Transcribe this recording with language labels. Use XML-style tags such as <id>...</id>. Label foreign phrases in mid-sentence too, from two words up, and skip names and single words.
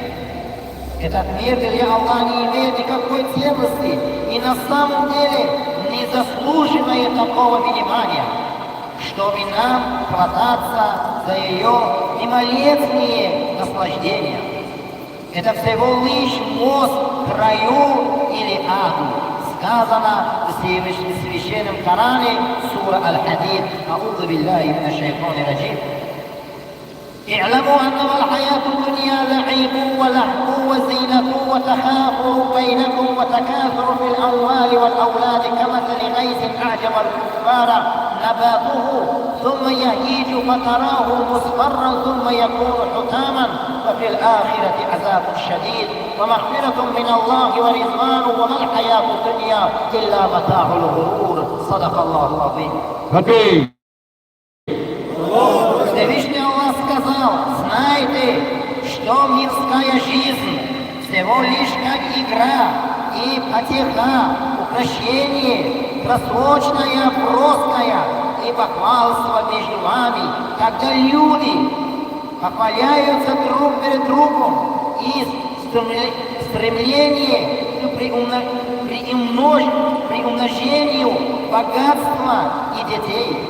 <ru>Этот мир для Аллаха не имеет никакой ценности и на самом деле не заслуживает такого внимания, чтобы нам хвататься за ее мимолетные наслаждения. Это всего лишь мост к раю или аду. Сказано в Священном Коране, сура Аль-Хадид,</ru> <ar>أعوذ بالله من الشيطان الرجيم. اعلموا أنما الحياة الدنيا لعب ولهو وزينة وتخافر بينكم وتكاثر في الأموال والأولاد كمثل غيث أعجب الكفار نباته ثم يهيج فتراه مصفرا ثم يكون حطاما وفي الآخرة عذاب شديد ومغفرة من الله ورضوان وما الحياة الدنيا إلا متاع الغرور. صدق الله العظيم.</ar> <ru>Всевышний Аллах сказал: знайте, что мирская жизнь всего лишь как игра и потеха, украшение, просрочное, броское и похвальство между вами, когда люди похваляются друг перед другом и стремление к приумножению богатства и детей.</ru>